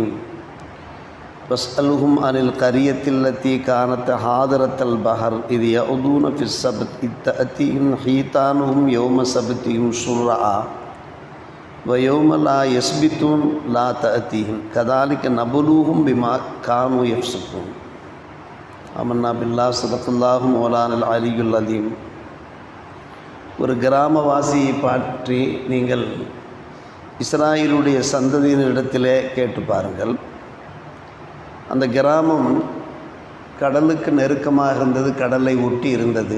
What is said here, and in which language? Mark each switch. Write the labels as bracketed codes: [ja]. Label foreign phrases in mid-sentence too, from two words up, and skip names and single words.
[ar] واسألهم عن القرية التي كانت حاضرة البحر إذ يعدون في السبت إذ تأتيهم حيتانهم يوم سبتهم شرعا ويوم لا يسبتون لا تأتيهم كذلك نبلوهم بما كانوا يفسقون. آمنا بالله صدق الله مولانا العلي العظيم. [ta] ஒரு கிராமவாசியை பற்றி நீங்கள் இஸ்ராயேலுடைய சந்ததியினரிடத்திலே கேட்டு பாருங்கள். அந்த கிராமம் கடலுக்கு நெருக்கமாக இருந்தது, கடலை ஒட்டி இருந்தது.